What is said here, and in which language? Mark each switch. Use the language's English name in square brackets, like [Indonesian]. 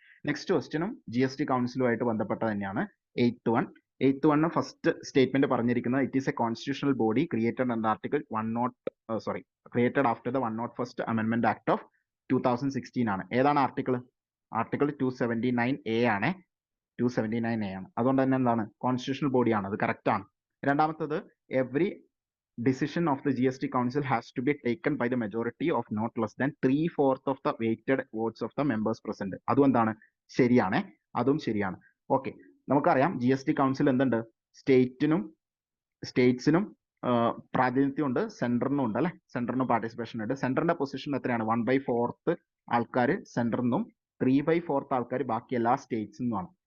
[Malayalam] Next ക്വസ്റ്റ്യനും GST കൗൺസിലുമായിട്ട് ബന്ധപ്പെട്ട തന്നെയാണ്. [English] 8th one [Malayalam] ഫസ്റ്റ് സ്റ്റേറ്റ്മെന്റ് പറഞ്ഞിരിക്കുന്നത് [English] it is A constitutional body created under article created after the 101st അമെൻമെന്റ് act of 2016 [Malayalam] ആണ്. ഏതാണ് article? Article 279A ആണ്. 279A ആണ്. അതുകൊണ്ട് തന്നെ എന്താണ്, കോൺസ്റ്റിറ്റ്യൂഷണൽ ബോഡിയാണ്, അത് കറക്റ്റ് ആണ്. രണ്ടാമത്തത്, [English] Every decision of the GST council has to be taken by the majority of not less than 3/4 of the weighted votes of the members present. [Malayalam] അതും എന്താണ്, ശരിയാണ്, അതും ശരിയാണ്. ഓക്കെ, നമുക്കറിയാം GST കൗൺസിൽ എന്തുണ്ട്, സ്റ്റേറ്റ്സിനും പ്രാതിനിധ്യം ഉണ്ട്, സെൻട്രലിനും ഉണ്ട് അല്ലെ. സെൻട്രലിന് പാർട്ടിസിപ്പേഷൻ ഉണ്ട്. സെൻട്രലിന്റെ പൊസിഷൻ എത്രയാണ്? 1/4 ആൾക്കാർ സെൻട്രലിനും 3/4 ആൾക്കാർ ബാക്കി എല്ലാ സ്റ്റേറ്റ്സിനുമാണ്.